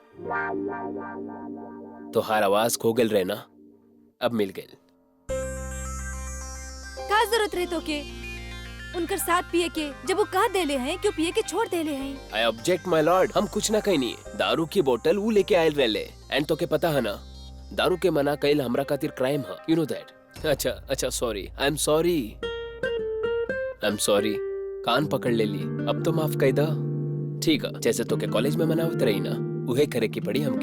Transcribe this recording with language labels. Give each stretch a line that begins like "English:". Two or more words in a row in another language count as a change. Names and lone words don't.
Bhojpuri: तोहार आवाज खो गल रहे ना, अब मिल गई। का जरूरत रहे तो के उनकर साथ पिए के, जब वो कह देले हैं क्यों पिए के छोड़ देले हैं?
English: I object my lord,
Bhojpuri: हम कुछ ना कहीं नहीं। दारू की बोतल वो लेके आयल रहले, एंड तो के पता है ना, दारू के मना कईल हमरा खातिर क्राइम है,
English: You know that. अच्छा sorry, I am sorry.
Bhojpuri: कान पकड़ ले ली, अब तो माफ कर दा। ठीक है, जैसे तो के कॉलेज में मनावत रही ना, उहे करे की पड़ी हमके।